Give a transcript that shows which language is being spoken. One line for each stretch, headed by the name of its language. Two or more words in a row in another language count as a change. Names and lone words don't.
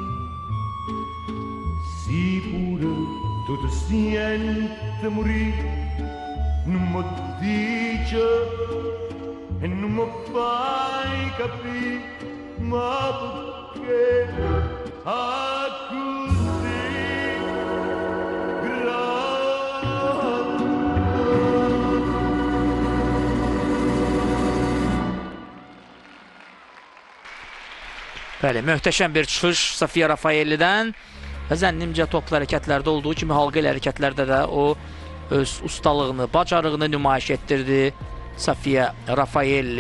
Italian: sicuro tu ti senti morire, non mi dici e non mi fai capire, ma perché così grande.
Azerbaijani: Bəli, möhtəşəm bir çıxış Sofia Raffaelli'dən və zənnimcə toplu hərəkətlərdə olduğu kimi halqa ilə hərəkətlərdə də o öz ustalığını, bacarığını nümayiş etdirdi Sofia Raffaelli.